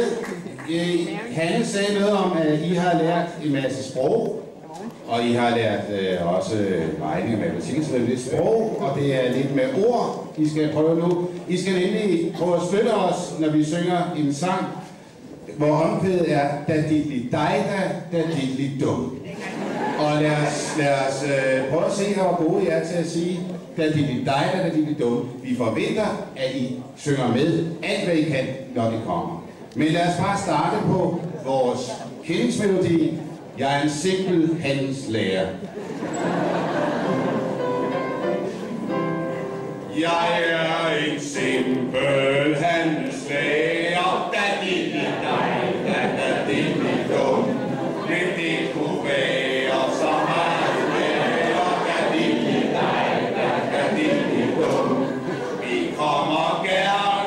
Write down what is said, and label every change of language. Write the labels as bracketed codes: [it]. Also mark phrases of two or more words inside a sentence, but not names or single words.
[da] Hanne sagde noget om, at I har lært en masse sprog. Og I har lært også regning og matematik, så det er lidt sprog, og det er lidt med ord, I skal prøve nu. I skal nemlig prøve at støtte os, når vi synger en sang, hvor omkvædet er da-di-di-dej-da-da-di-di-dum. Og lad os prøve at se, hvor gode I er til at sige da-di-di-dej-da-da-di-di-dum. Vi forventer, at I synger med alt, hvad I kan, når det kommer. Men lad os bare starte på vores kendingsmelodi. Jeg er en simpel handelslærer. Jeg er en simpel handelslærer. Da-di-di-dej-da-da-di-di-dum. Men det kunne være så meget mere. Da-di-di-dej-da-da-di-di-dum. Vi kommer gerne